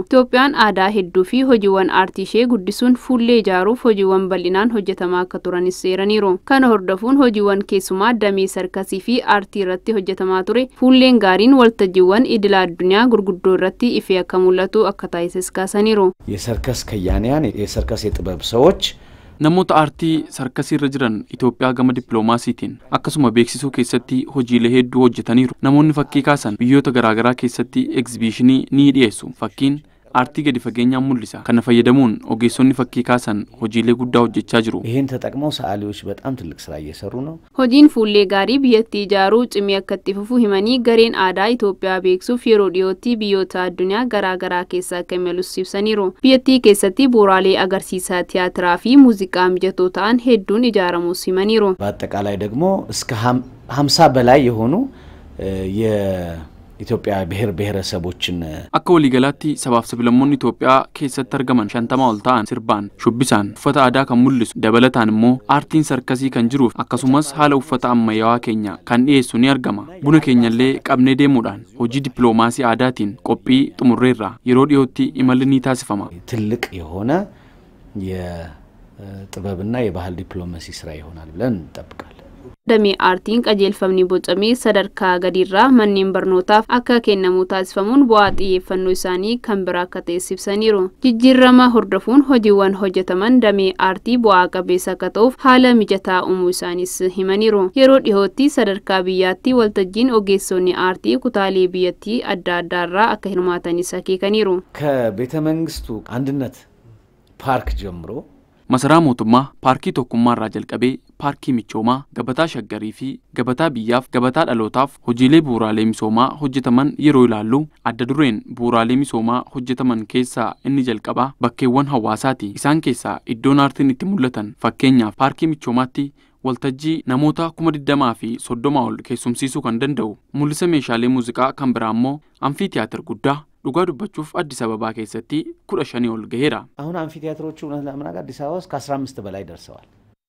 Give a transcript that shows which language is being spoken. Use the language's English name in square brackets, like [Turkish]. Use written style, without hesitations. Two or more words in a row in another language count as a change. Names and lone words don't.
[Oromo] Itoophiyaan aadaa hedduu fi hojiiwwan aartii ishee guddisuun fuullee ijaaruuf hojiiwwan bal'inaan hojjetamaa akka turanis seeraniiru. Hordofuun hojiiwwan keessumaa damee sarkasii fi aartii irratti hojjetamaa ture fuulleen gaariin waltajjiiwwan idila addunyaa gurguddoo irratti ifee akka mul'atu akka taasises kaasaniiru. [Amharic] የሰርከስ ከያንያን የሰርከስ የጥበብ ሰዎች [Oromo] namoota aartii sarkasii irra jiran Itoophiyaa gama dippiloomaasiitiin akkasuma beeksisuu keessatti hojiilee hedduu hojjetaniiru. Namoonni fakkii kaasan biyyoota garaagaraa keessatti egzibiishinii ni dhiyeessu. Fakkiin aartii gadi fageenyaan mul'isa. Kana fayyadamuun ogeessonni fakkii kaasan hojiilee guddaa hojjechaa jiru. [Amharic] ይሄን ተጠቅመው ሰዓሊዎች በጣም ትልቅ ስራ እየሰሩ ነው። [Oromo] hojiin fuullee gaarii biyyattii ijaaruu cimee akka itti fufu himanii gareen aadaa Itoophiyaa beeksisuuf yeroo dhiyootti biyyoota addunyaa garaagaraa keessaa akka imalus ibsaniiru. Biyyattii keessatti bu'uuraalee agarsiisaa tiyaatiraa fi muuziqaa mijatoo ta'an hedduun ijaaramuus himaniiru. [Amharic] በአጠቃላይ ደግሞ እስከ 50 በላይ የሆኑ ኢትዮጵያ ብሔር ብሔረሰቦችን [Oromo] akka waliigalaatti sabaaf sablammoonni Itoophiyaa keessatti argaman 50 ol ta'an sirbaan shubbisaan uffata aadaa kan mul'isu dabalataan immoo aartiin sarkasii kan jiruuf akkasumas haala uffata ammayyaawaa keenya kan dhiyeessu ni argama. Buna keenyallee qabnee deemuudhaan hojii dippiloomaasii aadaatiin qophii xumurreerra yeroo dhiyootti imalli ni taasifama. [Amharic] ትልቅ የሆነ የጥበብና የባህል ዲፕሎማሲ ስራ ይሆናል ብለን እንጠብቃለን. [Oromo] damee aartiin qajeelfamni bocamee sadarkaa gadiirraa manneen barnootaaf akka kennamu taasifamuun bu'aa xiyyeeffannoo isaanii kan biraa akka ta'es ibsaniiru. Jijjiirama hordofuun hojiiwwan hojjetaman damee aartii bu'aa qabeessa akka ta'uuf haala mijataa uumuu isaanis himaniiru. Yeroo dhiyootti sadarkaa biyyaatti waltajjiin ogeessonni aartii kutaalee biyyattii adda addaarraa akka hirmaatanis akeekaniiru. [Amharic] ከቤተ መንግስቱ አንድነት ፓርክ ጀምሮ [Oromo] Masaraa mootummaa paarkii tokkummaarraa jalqabee paarkii michoomaa gabataa shaggarii fi gabataa biyyaaf gabataa dhalootaaf hojiilee bu'uuraalee misoomaa hojjetaman yeroo ilaallu adda dureen bu'uuraalee misoomaa hojjetaman keessaa inni jalqabaa bakkeewwan hawaasaati. Isaan keessaa iddoon aartiin itti mul'atan fakkeenyaaf paarkii michoomaatti waltajjii namoota 20,000 fi 30 ol keessumsiisuu kan danda'u mul'isa meeshaalee muuziqaa kan biraa immoo amfiitiyaatir guddaa dhugaa dubbachuuf Addis Ababaa keessatti 15 ol gaheera. [Amharic] አሁን አምፊቲያትሮቹ ለምናጋ አዲስ አበባ ውስጥ ከ15 በላይ ደርሰዋል።